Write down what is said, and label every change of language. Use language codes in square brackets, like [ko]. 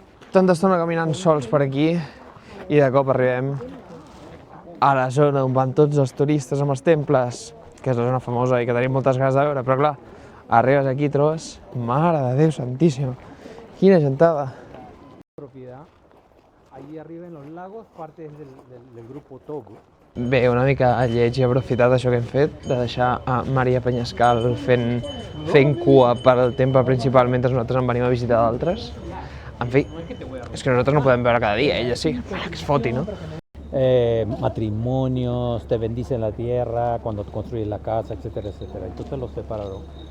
[ca] Tanta estona caminant sols per aquí i de cop arribem a la zona on van tots els turistes amb els temples, que és la zona famosa i que tenim moltes ganes de veure, però clar, arribes aquí i trobes, mare de Déu santíssim, quina gentada. [es] Allí arriba en los lagos, parte del grupo Togo. [ca] Bé, una mica lleig i aprofitat això que hem fet, de deixar a Maria Penyascal fent cua per al temple principal mentre nosaltres en venim a visitar d'altres. En fi, és que nosaltres no podem veure cada dia, ella sí, que es foti, no? [es] Matrimonios, te bendicen la tierra cuando construyes la casa, etcétera, etcétera. Entonces los separaron.